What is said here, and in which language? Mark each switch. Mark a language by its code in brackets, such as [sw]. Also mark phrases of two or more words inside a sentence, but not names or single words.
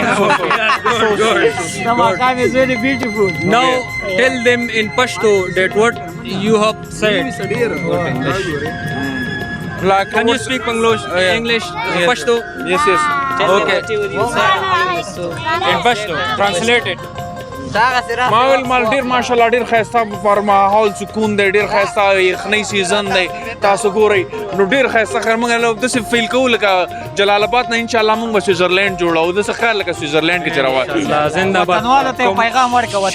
[en] The maqam is very beautiful. Now tell them in Pashto that what you have said. Like Can you speak English? English, Pashto? Yes. Okay. In Pashto, translate it. [ps] ماول مال ډیر ماشاءالله ډیر خسته پر ماحول سکون دی ډیر خسته یخنۍ سیزن دی تاسو ګورئ نو ډیر خسته خر موږ له داسې فیل کوو لکه جلال آباد نه [ar] ان شاء الله [ps] موږ به سویزرلینډ جوړو داسې خیال لکه سویزرلینډ کې چې روان زنده باد. وطنوالو ته پیغام ورکوه